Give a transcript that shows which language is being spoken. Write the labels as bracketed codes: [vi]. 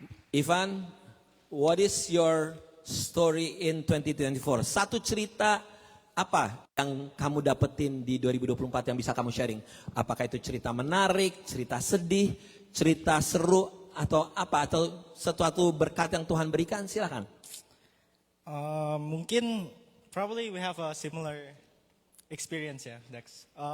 [en] Ivan, what is your story in 2024? [id] Satu cerita apa yang kamu dapetin di 2024 yang bisa kamu sharing? Apakah itu cerita menarik, cerita sedih, cerita seru, atau apa? Atau sesuatu berkat yang Tuhan berikan? Silakan. [en] Mungkin probably we have a similar experience ya, Dex.